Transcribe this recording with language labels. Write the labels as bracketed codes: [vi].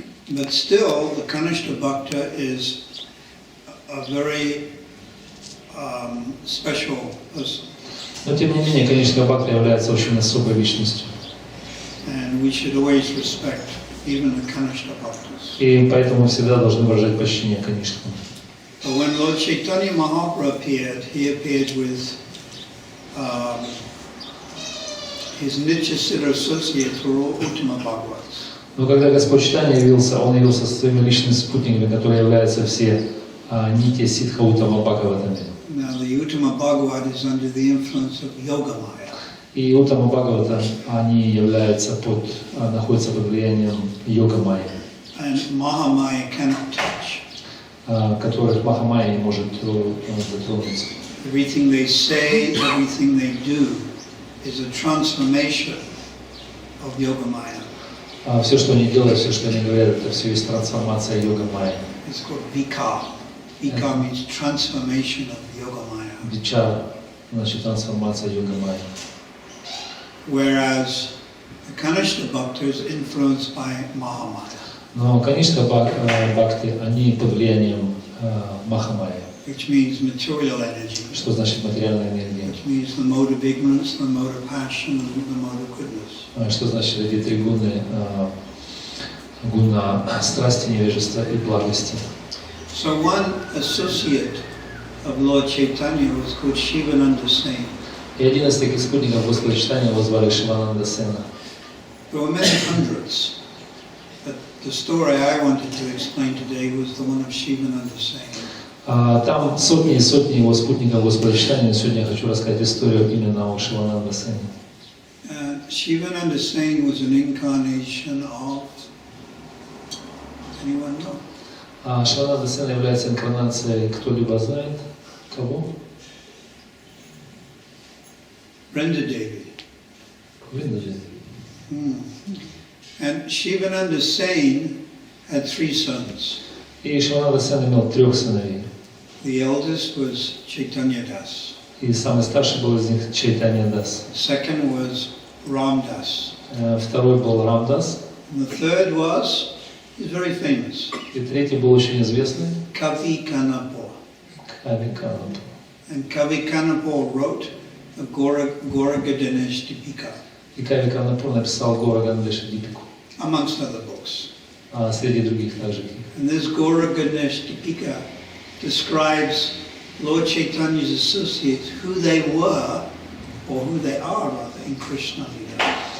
[en] But still, the Kanishta Bhakta is a very special person. [ru] Но тем не менее, Каништа Бхакта является очень особой личностью. [en] And we should always respect even the Kanishta Bhaktas. [ru] И поэтому всегда должны выражать почтение Каништкам. [en] But when Lord Chaitanya Mahaprabhu appeared, he appeared with his Nityasiddha associates who were all Uttama Bhagavats. [ru] Но когда Господь Чайтанья явился, Он явился со своими личными спутниками, которые являются все Нитья Сиддха Уттама Бхагаватами. [en] Now the Uttama Bhagavat is under the influence of Yogamaya. [ru] И Уттама Бхагавата, они находятся под влиянием Йога-майи, [en] And Mahamaya cannot touch. [ru] которых Махамайя не может затронуться. [en] Everything they say, everything they do is a transformation of Yogamaya. [ru] Все, что они делают, все, что они говорят, это все есть трансформация Йога-майи. [en] It's called Vikar. Vikar means transformation of Yogamaya. [ru] Вичара значит трансформация Йога-майи. [en] Whereas the Kanishta Bhakta is influenced by Mahamaya. [ru] Но, конечно, бхакти, они под влиянием Махамайи. [en] Which means material energy. [ru] Что значит материальная энергия? [en] Which means the mode of ignorance, the mode of passion, and the mode of goodness. [ru] Что значит эти три гуны? Гуна страсти, невежества и благости. [en] So one associate of Lord Chaitanya was called Shivananda Singh. [ru] И один из таких спутников Господа Чайтаньи его звали Шивананда Сена. [en] There were many hundreds, but the story I wanted to explain today was the one of Shivananda Singh. [ru] Там сотни и сотни его спутников Господа Чайтаньи. Сегодня я хочу рассказать историю именно о Шивананда Сене. [en] Shivananda Singh was an incarnation of, anyone know? [ru] Шивананда Сена является инкарнацией, кто-либо знает? Кого? [en] Brenda Devi. [ru] Вриндави. [en] And Shivananda Singh had three sons. [ru] И Шивананда Сен имел трех сыновей. [en] The eldest was Chaitanya Das. [ru] И самый старший был из них Чайтанья дас. [en] Second was Ram Das. [ru] Второй был Рамдас. [en] And the third was, he's very famous, [ru] И третий был очень известный. [en] Kavi Kanapur. [ru] Kavi Kanapur. [en] And Kavi Kanapur wrote the Gora Ganesh Dipika, [ru] И Кави Канапур написал Гора Ганадеша Дипику. [en] amongst other books. [ru] Среди других также книг. [en] And this Gora Ganesh Dipika describes Lord Chaitanya's associates, who they were, or who they are rather, in Krishna Lila.